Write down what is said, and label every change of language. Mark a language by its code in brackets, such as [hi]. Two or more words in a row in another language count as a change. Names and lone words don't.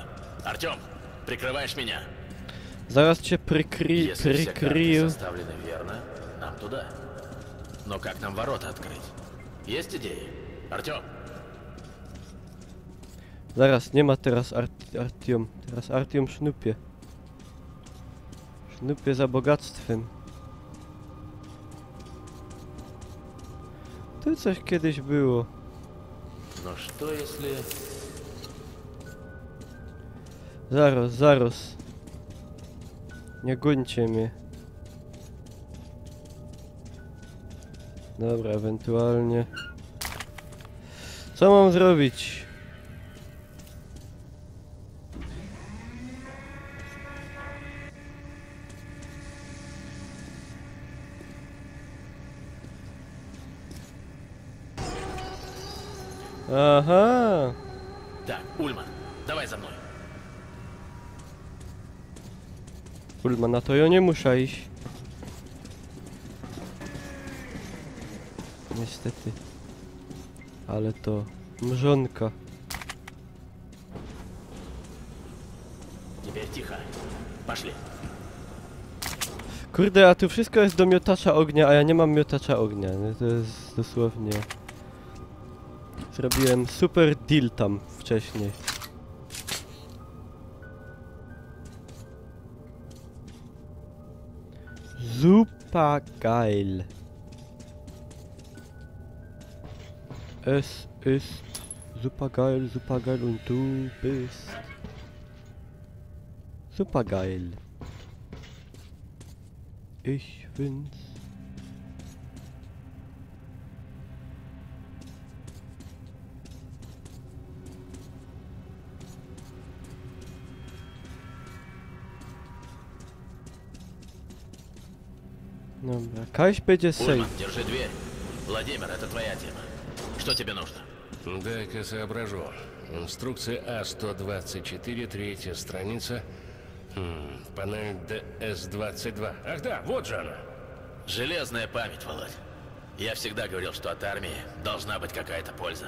[ru] Артем, прикрываешь меня. [pl] Zaraz cię [ru] Если все карты [pl] prykryję. [ru] составлены верно, нам туда. Но как нам ворота открыть? Есть идеи? Артем, [pl] Zaraz, nie ma teraz Artiom. Teraz Artiom sznupie. Sznupie za bogactwem. Tu coś kiedyś było. [ru] ну что если... [pl] Zaraz. Nie gońcie mnie. Dobra, ewentualnie. Co mam zrobić? Aha. [ru] Так, Ульман, давай за мной. [pl] Ulma, na to ja nie muszę iść. Niestety. Ale to mrzonka. [ru] Теперь тихо. Пошли. [pl] Kurde, a tu wszystko jest do miotacza ognia, a ja nie mam miotacza ognia. No to jest dosłownie... Zrobiłem [en] super deal [pl] tam wcześniej. [de] Super geil. Es ist super geil und du bist super geil. Ich bin's. [pl] Dobra, Kaś będzie safe. [ru] Ульман, держи дверь. Владимир, это твоя тема. Что тебе нужно? Дай-ка соображу. Инструкция А-124, третья страница. Панель ДС-22. Ах да, вот же она. Железная память, Володь. Я всегда говорил, что от армии должна быть какая-то польза.